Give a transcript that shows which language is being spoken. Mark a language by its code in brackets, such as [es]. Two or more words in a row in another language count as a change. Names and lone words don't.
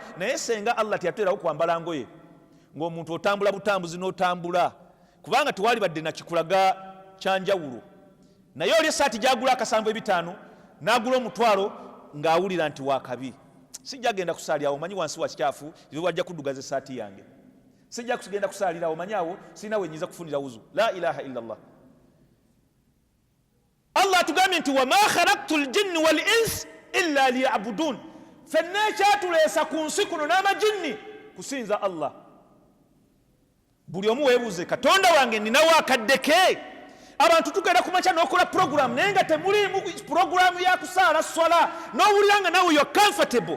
[lg] Naye senga Allah teyatuleerawo kwambala ngoye ng'omuntu otambula butambuzi n'otambula, kubanga tewali badde na kikulaga kyanjawulo. Naye oli esaati gyagula akasanvu ebitaano n'agula omutwalo ng'awulira nti wakabi, sijja genda kusaalirawo, omanyi wansi wa kikyafu wajja kuddugaza esaati yange, sijja kugenda kusaalirawo, omanyi awo sirina we nyiza kufunira wuzu. [ar] لا إله إلا الله. [lg] Allah atugambye nti [ar] وما خلقت الجن والإنس إلا ليعبدون. [lg] Ffenna ekyatuleesa ku nsi kuno n'amajinni kusinza Allah. Buli omu weebuuze, Katonda wange ninawo akadde ke? Abantu tugenda kumakya n'okola program naye nga temulimu program ya kusaala swala, n'owulira nga nawe [en] you're comfortable.